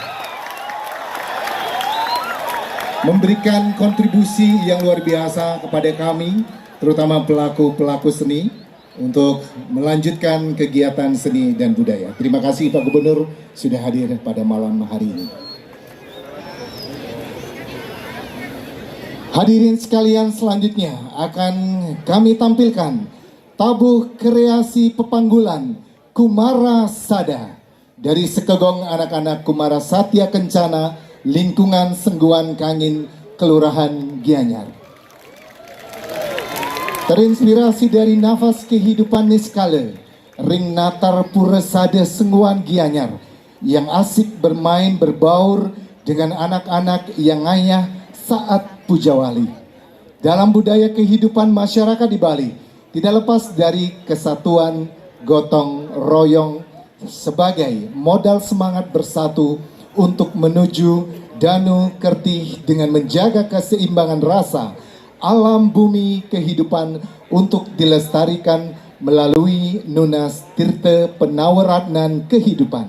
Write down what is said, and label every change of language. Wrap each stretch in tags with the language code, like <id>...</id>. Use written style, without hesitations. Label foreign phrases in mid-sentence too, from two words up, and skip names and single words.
<id>Memberikan kontribusi yang luar biasa kepada kami, terutama pelaku-pelaku seni, untuk melanjutkan kegiatan seni dan budaya. Terima kasih Pak Gubernur sudah hadir pada malam hari ini. Hadirin sekalian, selanjutnya akan kami tampilkan tabuh kreasi Pepanggulan Kumara Sada dari Sekegong anak-anak Kumara Satya Kencana, lingkungan Sengguan Kangin, Kelurahan Gianyar. Terinspirasi dari nafas kehidupan Niskale,</id> <ban>Ring Natar</ban> <id>Puresade Sengguan Gianyar, yang asik bermain berbaur dengan anak-anak yang ngayah saat pujawali. Dalam budaya kehidupan masyarakat di Bali, tidak lepas dari kesatuan, gotong royong sebagai modal semangat bersatu untuk menuju Danu Kertih dengan menjaga keseimbangan rasa alam bumi kehidupan untuk dilestarikan melalui Nunas Tirta Penawaratnan kehidupan.</id>